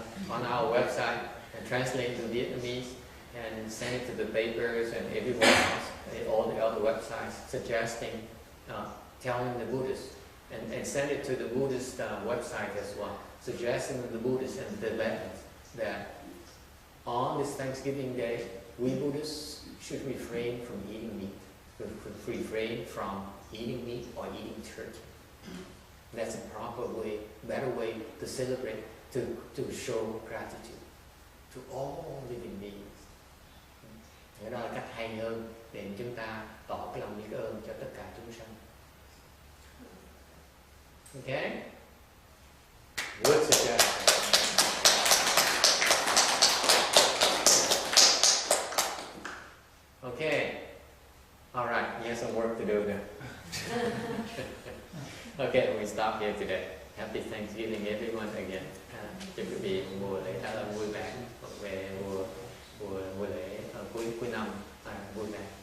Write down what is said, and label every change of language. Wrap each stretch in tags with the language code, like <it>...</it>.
<en>on our website and translate it to Vietnamese and send it to the papers and everywhere else, all the other websites, suggesting, telling the Buddhists, and send it to the Buddhist website as well, suggesting to the Buddhists and the Tibetans that on this Thanksgiving Day, we Buddhists should refrain from eating meat, refrain from eating meat or eating turkey. That's a better way to celebrate, to show gratitude to all living beings.</en> <vi>Đó là cách hay hơn để chúng ta tỏ cái lòng biết ơn cho tất cả chúng sanh.</vi> <en>Okay? Good suggestion. Okay. All right. You have some work to do now. Okay, we stop here today. Happy Thanksgiving everyone again.</en> <vi>Chúc quý vị mùa lễ Thái Lan vui vẻ, về mùa lễ cuối năm vui vẻ.</vi>